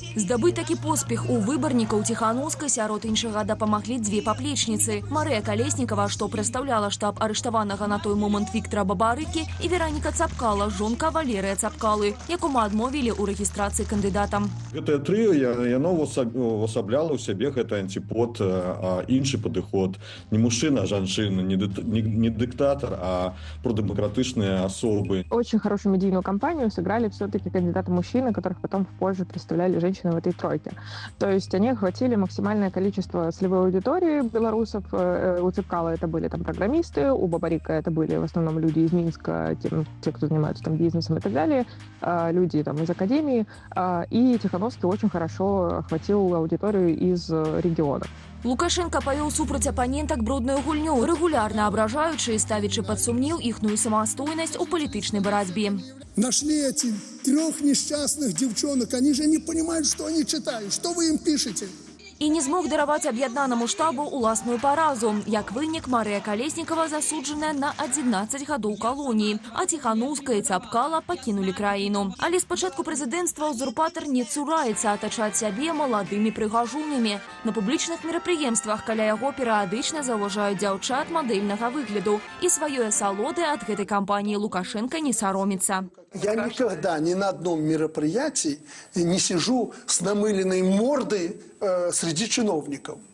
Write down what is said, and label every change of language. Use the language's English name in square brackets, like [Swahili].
[Belarusian] Здабыць такі поспех у выбарнікаў Ціханаўскай сярод іншага дапамаглі 2 паплечніцы. Марыя Калеснікава, што прадстаўляла штаб арыштаванага на той момант Віктара Бабарыкі, і Вераніка Цапкала, жонка Валерыя Цапкалы, якому адмовілі ў рэгістрацыі кандыдатам. Гэтае трыо, яно ўвасабляла ў сябе гэта [Ukrainian] антипод, інший підход. [Russian] Не мужчина, а женщина, не диктатор, а продемократичные особы. Очень хорошую медийную кампанию сыграли все-таки кандидаты-мужчины, которых потом позже представляли женщины в этой тройке. То есть они охватили максимальное количество целевой аудитории белорусов. У Цепкала это были там программисты, у Бабарика это были в основном люди из Минска, те, кто занимаются там бизнесом и так далее, люди там из академии. И Тихановский очень хорошо охватил аудиторию из регионов. [Belarusian] Лукашенко павёў супраць апанентак брудную гульню, регулярно абражаючы і ставячы пад сумнеў іхную самастойнасць у палітычнай барацьбе. [Russian] Нашли эти 3 несчастных девчонок, они же не понимают, что они читают. Что вы им пишете? [Belarusian] І не змог дараваць аб'яднанаму штабу уласную паразу. Як вынік, Марыя Калеснікава засуджаная на 11 гадоў калоніі, а Ціханаўская і Цапкала пакінулі краіну. Але спачатку прэзідэнцтва узурпатар не цураецца атачаць сябе маладымі прыгажунамі. На публічных мерапрыемствах каля яго перыядычна заўважаюць дзяўчат мадэльнага выгляду. І сваёй асалоды ад гэтай кампаніі Лукашенко не саромецца. [Russian] Я никогда ни на одном мероприятии не сижу с намыленной мордой среди чиновников.